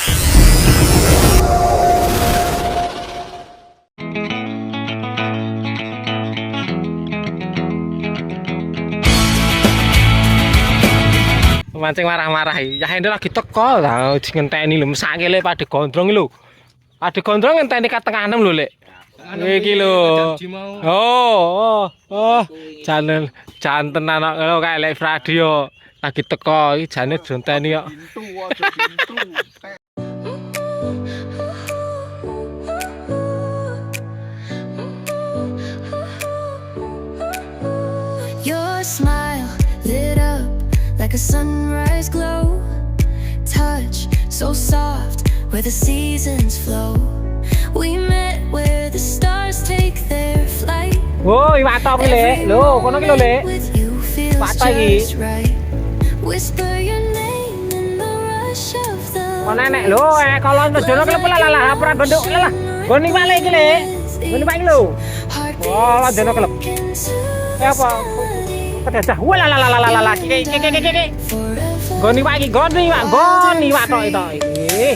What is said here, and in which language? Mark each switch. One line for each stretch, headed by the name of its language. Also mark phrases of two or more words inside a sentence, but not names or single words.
Javanese: Mancing marah-marah ya Hendro lagi teko lah ngenteni lho mesake le pade gondrong lho. Pade gondrong ngenteni ka tengah 6 lho, Lek. Iki lho. Oh. Jan tenan kok kae Lek radio lagi teko iki jane donteni kok.
English: Your smile lit up like a sunrise glow, touch so soft where the seasons flow. We met where the stars take their flight.
Javanese: Oh, iwak tok iki, Lek. Lho, kono iki lho, Lek. Iwak tok iki.
English: Whisper your name in the rush of the.
Javanese: Kono enek lho, kalau njono klep lah ora gondok lah. Gon iwak Lek iki, Lek. Gon iwak iki lho. Oh, njono klep. Apa? Kedajah. Walalalalalala. Iki. Gon iwak iki, gon iwak tok iki.